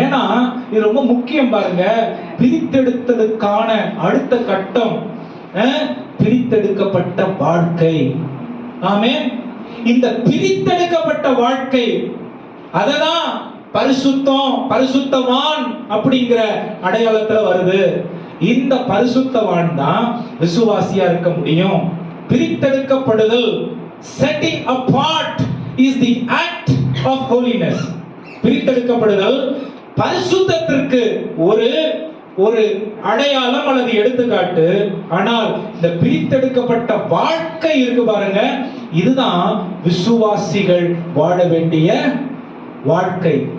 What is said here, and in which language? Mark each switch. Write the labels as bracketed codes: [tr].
[ta] ஏன்னா இது ரொம்ப முக்கியம் பாருங்க. பிரித்தெடுத்ததுக்கான அடுத்த கட்டம் பிரித்தெடுக்கப்பட்ட வாழ்க்கை. ஆமென். இந்த பிரித்தெடுக்கப்பட்ட வாழ்க்கை, அததான் பரிசுத்தம், பரிசுத்தவான் அப்படிங்கிற அடையாளத்துல வருது. இந்த பரிசுத்தவான் தான் விசுவாசியா இருக்க முடியும். பிரித்தெடுக்கப்படுதல், [en] setting apart is the act of holiness. [ta] பிரித்தெடுக்கப்படுதல் பரிசுத்தத்திற்கு ஒரு அடையாளம் அல்லது எடுத்துக்காட்டு. ஆனால் இந்த பிரித்தெடுக்கப்பட்ட வாழ்க்கை இருக்கு பாருங்க, இதுதான் விசுவாசிகள் வாழ வேண்டிய வாழ்க்கை.